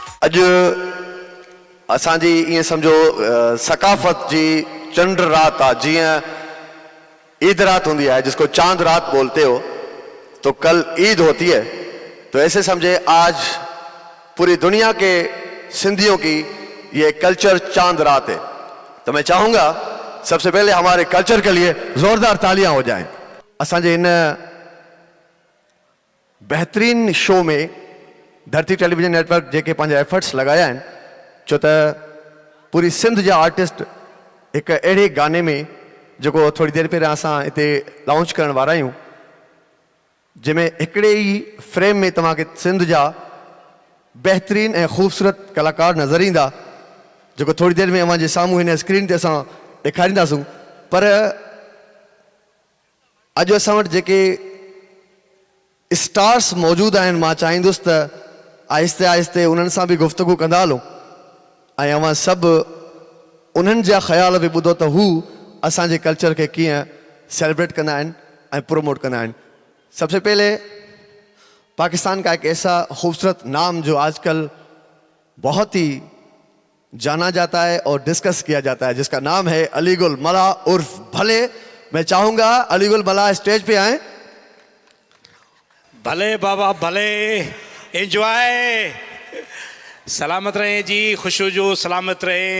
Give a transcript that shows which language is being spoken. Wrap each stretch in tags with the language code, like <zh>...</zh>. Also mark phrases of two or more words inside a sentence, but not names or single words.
<sd>अॼु असांजी ईअं सम्झो सकाफ़त जी चंड रात आहे।</sd> <ur>جيئن عید رات ہوتی ہے جس کو چاند رات بولتے ہو، تو کل عید ہوتی ہے. تو ایسے سمجھے آج پوری دنیا کے سندھیوں کی یہ کلچر چاند رات ہے. تو میں چاہوں گا سب سے پہلے ہمارے کلچر کے لیے زوردار تالیاں ہو جائیں.</ur> <sd>असांजे इन बेहतरीन शो में धरती टेलीविजन नेटवर्क जेके पंहिंजा एफर्ट्स लगाया आहिनि, छो त पूरी सिंध जा आर्टिस्ट एक अहिड़े गाने में जो थोड़ी देर पहिरियां असां हिते लॉन्च करण वारा आहियूं, जंहिंमें हिकिड़े ई फ्रेम में तव्हांखे सिंध जा बेहतरीन ऐं ख़ूबसूरत कलाकार नज़र ईंदा, जेको थोड़ी देर में अव्हां जे साम्हूं हिन स्क्रीन ते असां ॾेखारींदासूं। पर अॼु असां वटि जेके स्टार्स मौजूद आहिनि, मां चाहींदुसि त आहिस्ते आहिस्ते उन्हनि सां बि गुफ़्तगू कंदा हलूं ऐं अव्हां सभु उन्हनि जा ख़्याल बि ॿुधो त हू असांजे कल्चर के कीअं सेलिब्रेट कंदा आहिनि ऐं प्रोमोट कंदा आहिनि।</sd> <ur>سب سے پہلے پاکستان کا ایک ایسا خوبصورت نام جو آج کل بہت ہی جانا جاتا ہے اور ڈسکس کیا جاتا ہے، جس کا نام ہے علی گل ملاح عرف بھلے. میں چاہوں گا علی گل ملاح اسٹیج پہ آئے.</ur> <sd>भले बाबा भले, एंजॉय, सलामत रहे जी, खुश हो जो, सलामत रहे।</sd>